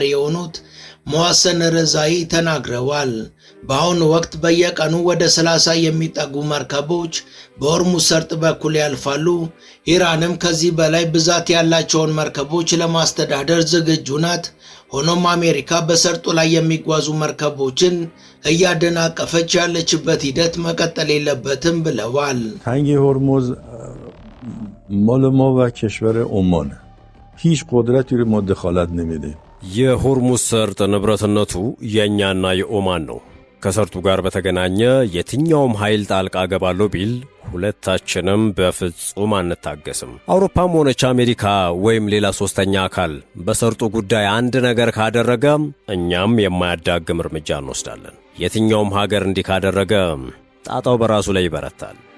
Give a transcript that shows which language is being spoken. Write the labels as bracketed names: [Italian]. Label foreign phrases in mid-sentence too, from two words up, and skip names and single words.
[Amharic] የሆኑት ሞሐሰን ረዛኢ ተናግረዋል። በአሁኑ ወቅት በየቀኑ ወደ 30 የሚጠጉ መርከቦች በሆርሙዝ ሰርጥ በኩል ያልፋሉ። ኢራንም ከዚህ በላይ ብዛት ያላቸውን መርከቦች ለማስተዳደር ዝግጁ ናት። ሆኖም አሜሪካ በሰርጡ ላይ የሚጓዙ መርከቦችን እያደናቀፈች ያለችበት ሂደት መቀጠል የለበትም ብለዋል። [Persian] تنگ هرمز مال ما و کشور عمان هیچ قدرتی رو ما دخالت نمیدیم. [Amharic] የሆርሙዝ ሰርጥ ንብረትነቱ የኛና የኦማን ነው። ከሰርጡ ጋር በተገናኘ የትኛውም ኃይል ጣልቃ ገባለሁ ቢል ሁለታችንም በፍጹም አንታገስም። አውሮፓም ሆነች አሜሪካ ወይም ሌላ ሶስተኛ አካል በሰርጡ ጉዳይ አንድ ነገር ካደረገ እኛም የማያዳግም እርምጃ እንወስዳለን። የትኛውም ሀገር እንዲህ ካደረገ ጣጣው በራሱ ላይ ይበረታል።